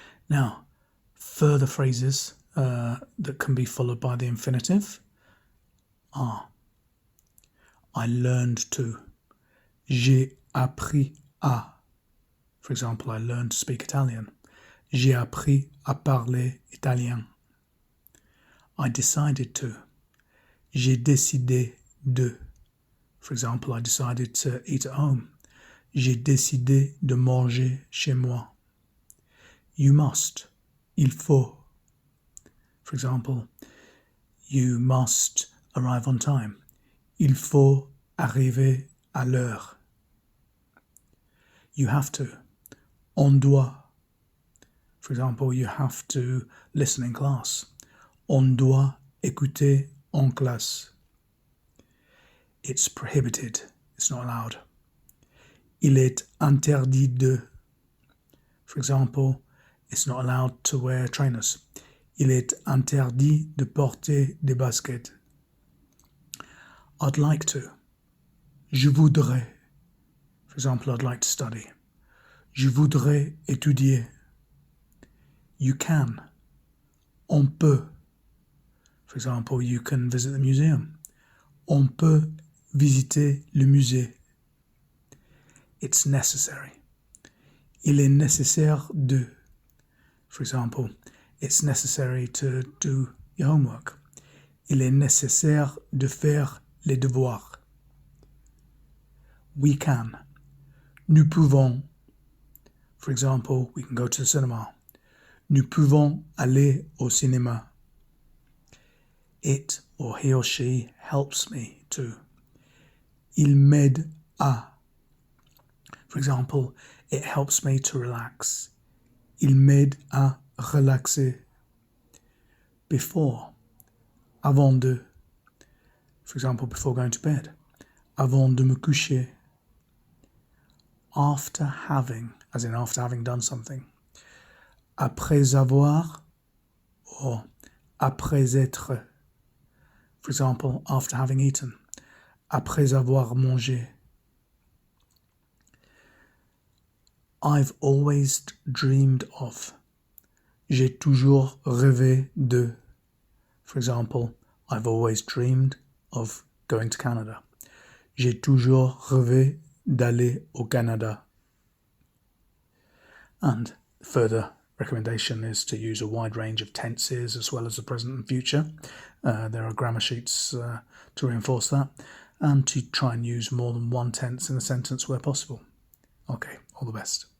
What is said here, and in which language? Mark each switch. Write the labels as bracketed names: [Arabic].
[English] Now, further phrases that can be followed by the infinitive are I learned to, [French] j'ai appris à. [English] For example, I learned to speak Italian. [French] J'ai appris à parler italien. [English] I decided to, [French] j'ai décidé de. [English] For example, I decided to eat at home. [French] J'ai décidé de manger chez moi. [English] You must. [French] Il faut. [English] For example, you must arrive on time. [French] Il faut arriver à l'heure. [English] You have to. [French] On doit. [English] For example, you have to listen in class. [French] On doit écouter en classe. [English] It's prohibited. It's not allowed. [French] Il est interdit de. [English] For example, it's not allowed to wear trainers. [French] Il est interdit de porter des baskets. [English] I'd like to. [French] Je voudrais. [English] For example, I'd like to study. [French] Je voudrais étudier. [English] You can. [French] On peut. [English] For example, you can visit the museum. [French] On peut visiter le musée. [English] It's necessary. [French] Il est nécessaire de. [English] For example, it's necessary to do your homework. [French] Il est nécessaire de faire les devoirs. [English] We can. [French] Nous pouvons. [English] For example, we can go to the cinema. [French] Nous pouvons aller au cinéma. [English] It or he or she helps me to. [French] Il m'aide à. [English] For example, it helps me to relax. [French] Il m'aide à relaxer. [English] Before. [French] Avant de. [English] For example, before going to bed. [French] Avant de me coucher. [English] After having, as in after having done something. [French] Après avoir or après être. [English] For example, after having eaten. [French] Après avoir mangé. [English] I've always dreamed of. [French] J'ai toujours rêvé de. [English] For example, I've always dreamed of going to Canada. [French] J'ai toujours rêvé d'aller au Canada. [English] And further recommendation is to use a wide range of tenses as well as the present and future. There are grammar sheets to reinforce that, and to try and use more than one tense in a sentence where possible. Okay, all the best.